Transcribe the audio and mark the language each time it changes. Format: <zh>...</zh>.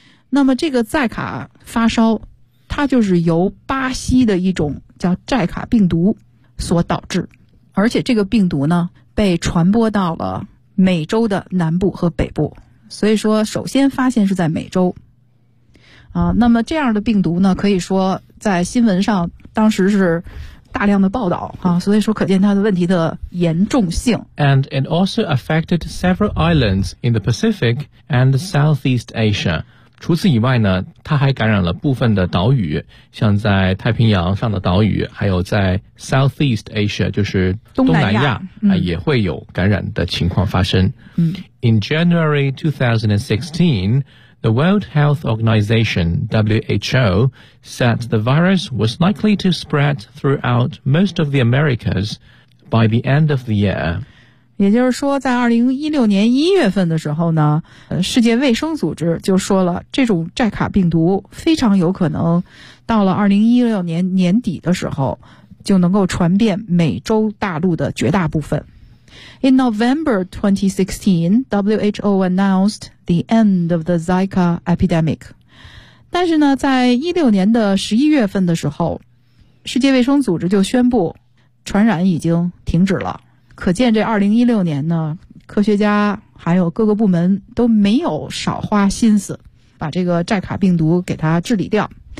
<zh>那么这个寨卡发烧它就是由巴西的一种叫寨卡病毒所导致，而且这个病毒呢被传播到了美洲的南部和北部，所以说首先发现是在美洲啊。那么这样的病毒呢可以说在新闻上当时是大量的报道啊，所以说可见它的问题的严重性。</zh> <en>And it also affected several islands in the Pacific and Southeast Asia.</en> <zh>除此以外呢它还感染了部分的岛屿，像在太平洋上的岛屿，还有在 Southeast Asia 就是东南亚、也会有感染的情况发生。</zh> <en>In January 2016The World Health Organization, WHO, said the virus was likely to spread throughout most of the Americas by the end of the year.</en> <zh>也就是说在2016年1月份的时候呢，世界卫生组织就说了这种寨卡病毒非常有可能到了2016年年底的时候就能够传遍美洲大陆的绝大部分。</zh> <en>In November 2016, WHO announced the end of the Zika epidemic.</en> <zh>但是呢，在16年的11月份的时候，世界卫生组织就宣布传染已经停止了。可见这2016年呢，科学家还有各个部门都没有少花心思把这个寨卡病毒给它治理掉。</zh>